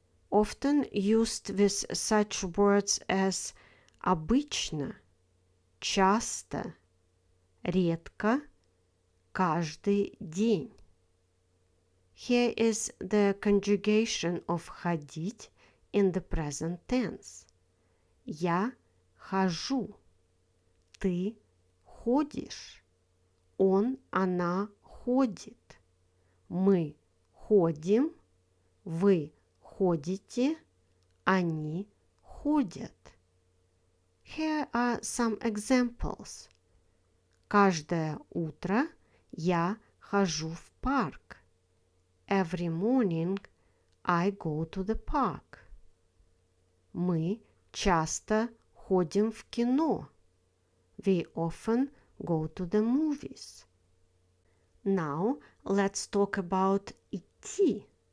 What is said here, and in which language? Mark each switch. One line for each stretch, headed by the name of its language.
English: Often used with such words as
Russian: обычно, часто, редко, каждый день.
English: Here is the conjugation of ходить in the present tense.
Russian: Я хожу, ты ходишь, он, она ходит, мы ходим, вы ходите, они ходят.
English: Here are some examples.
Russian: Каждое утро я хожу в парк.
English: Every morning I go to the park.
Russian: Мы часто ходим в кино.
English: We often go to the movies. Now let's talk about идти.